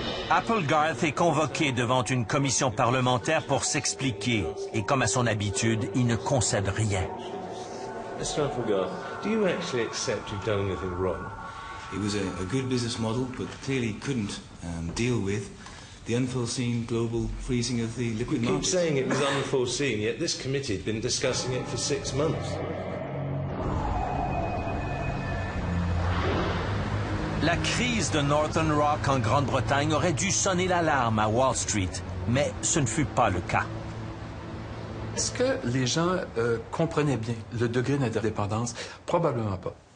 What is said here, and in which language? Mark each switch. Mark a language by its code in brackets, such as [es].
[fr] Applegarth est convoqué devant une commission parlementaire pour s'expliquer. Et comme à son habitude, il ne concède rien. [en] Mr. Applegarth, do you actually accept you've done anything wrong? It was a good business model, but clearly couldn't deal with the unforeseen global freezing of the liquid markets. You keep saying it was unforeseen, yet this committee had been discussing it for 6 months. [fr] La crise de Northern Rock en Grande-Bretagne aurait dû sonner l'alarme à Wall Street, mais ce ne fut pas le cas. Est-ce que les gens comprenaient bien le degré d'interdépendance? Probablement pas.